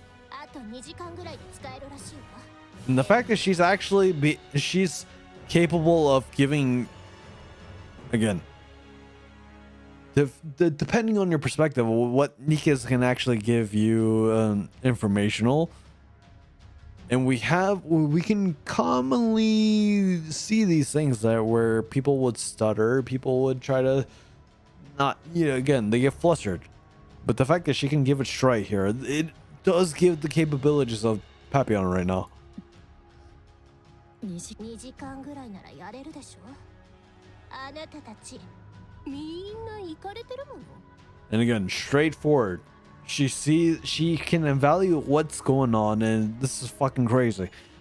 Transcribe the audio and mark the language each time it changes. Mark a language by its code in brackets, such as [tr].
[ja] あと2時間ぐらいで使えるらしいわ。 [en] And the fact that she's capable of giving, again, depending on your perspective, what NIKKE can actually give you informational. And we can commonly see these things where people would stutter, people would try to not, again, they get flustered. But the fact that she can give it straight here, it does give the capabilities of Papillon right now. [ja] 2時間ぐらいならやれるでしょ。あなたたちみんな行かれてるもの。 [en] And again, straightforward. She can evaluate what's going on, and this is fucking crazy.